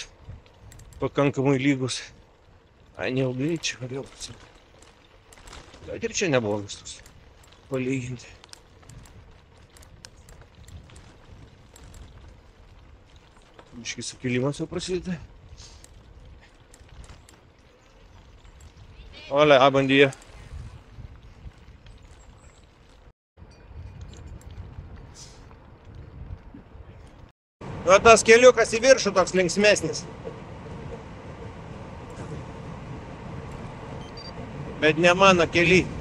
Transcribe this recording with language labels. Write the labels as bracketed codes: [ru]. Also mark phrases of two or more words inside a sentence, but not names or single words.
[lt] Pakankamai lygus. Ai, neilgai čia vėl. Bet ir čia neblogas toks. Palyginti. Biškį sukilimas jau prasideda. [es] Hola, buen día. [lt] Nu, tas keliukas į viršų toks linksmesnis. Bet ne mano keli.